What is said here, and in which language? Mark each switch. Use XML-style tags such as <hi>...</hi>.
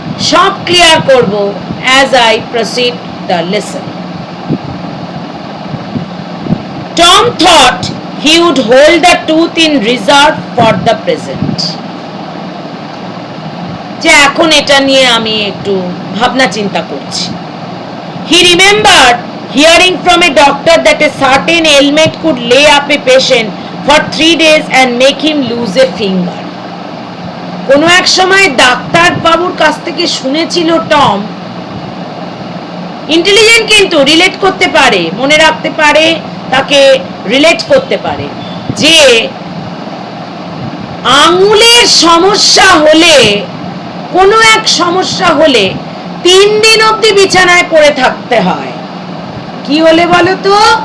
<bn>সব ক্লিয়ার করব</bn> <en>as I proceed the lesson. Tom thought he would hold the tooth in reserve for the present.</en> <bn>যে এখন এটা নিয়ে আমি একটু ভাবনা চিন্তা করছি।</bn> <en>He remembered hearing from a doctor that a certain ailment could lay up a patient for 3 days and make him lose a finger.</en> <bn>কোনো এক সময় ডাক্তার বাবুর কাছ থেকে শুনেছিল টম, ইন্টেলিজেন্ট কিন্তু রিলেট করতে পারে, মনে রাখতে পারে, তাকে রিলেট করতে পারে, যে আঙুলের সমস্যা হলে, কোনো এক সমস্যা হলে 3 দিন অবধি বিছানায় পড়ে থাকতে হয়। কি হলে বলো তো?</bn>